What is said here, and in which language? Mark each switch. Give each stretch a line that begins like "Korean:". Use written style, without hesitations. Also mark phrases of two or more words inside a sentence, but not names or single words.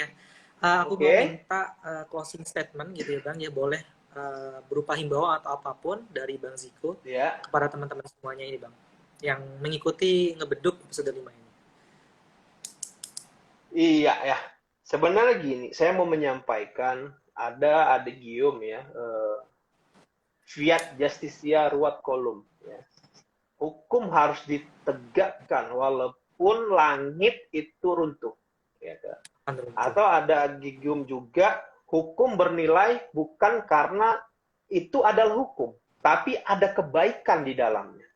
Indonesian: Aku mau minta
English: closing statement
Indonesian: gitu ya Bang ya, boleh berupa himbauan atau apapun dari Bang Ziko kepada teman-teman semuanya ini Bang, yang mengikuti Ngebeduk episode 5 ini. Iya ya. Sebenarnya gini, saya mau menyampaikan ada Guillaume ya,
Latin: fiat justitia ruat colum ya.
Indonesian: Hukum harus ditegakkan walaupun langit itu runtuh ya kan? Atau ada Guillaume juga, hukum bernilai bukan karena itu adalah hukum, tapi ada kebaikan di dalamnya.